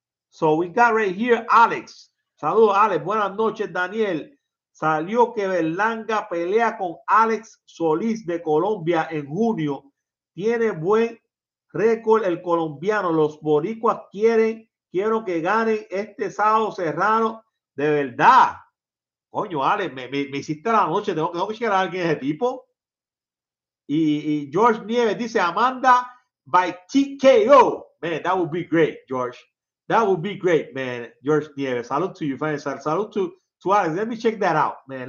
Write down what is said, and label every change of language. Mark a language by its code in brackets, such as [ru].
[en] So we got right here Alex. [es] Saludos, Alex. Buenas noches, Daniel. Salió que Berlanga pelea con Alex Solís de Colombia en junio. Tiene buen récord el colombiano. Los boricuas quiero que ganen este sábado Serrano. De verdad. Coño, Alex, me hiciste la noche. Tengo que checar a alguien de ese tipo. Y George Nieves dice Amanda by TKO. [en] Man, that would be great, George. That would be great, man. George Nieves. Salute to you, fine. Salute to Alex. Let me check that out, man.